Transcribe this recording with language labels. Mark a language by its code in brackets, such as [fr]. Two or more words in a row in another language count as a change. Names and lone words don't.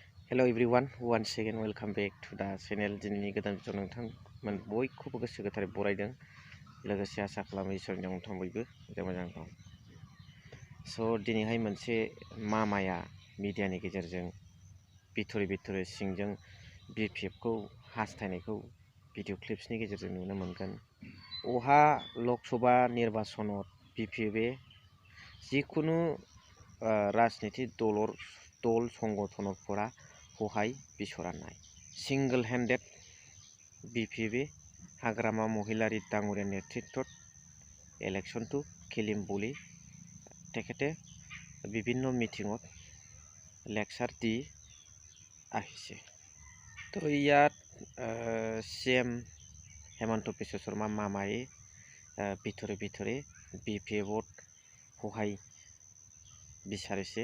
[en] Hello everyone, once again welcome back to the channel. [brx] दिनैनि गोदान भिडिअ नोंथांमोन बयखौबो गोसो गोथारै बरायदों लोगोसे आसा खालामो इसोरनि अननायाव नोंथां बयबो मोजां दं। स' दिनैहाय मोनसे मामाया मिडियानि गेजेरजों बिथोरै सिंजों BPFखौ हास्थायनायखौ [en] video clipsनि [brx] गेजेरजों नुनो मोनगोन। अहा लकसभा निर्बाचनाव BPFए जिखुनु राजनीति दल संगठनफोरा हहाय बिसरानाय [en] single handed [brx] BPFए हाग्रामा महिलारी डाङरिया [as] নেতৃত্বত ইলেকশ্যন টো খেলিম বুলি তেখেতে বিভিন্ন মিটিঙত লেকচাৰ দি আহিছে। তো ইয়াত CM হেমন্ত বিশ্ব শৰ্মা মামায়ে ভিতৰে BPFত সহায় বিচাৰিছে।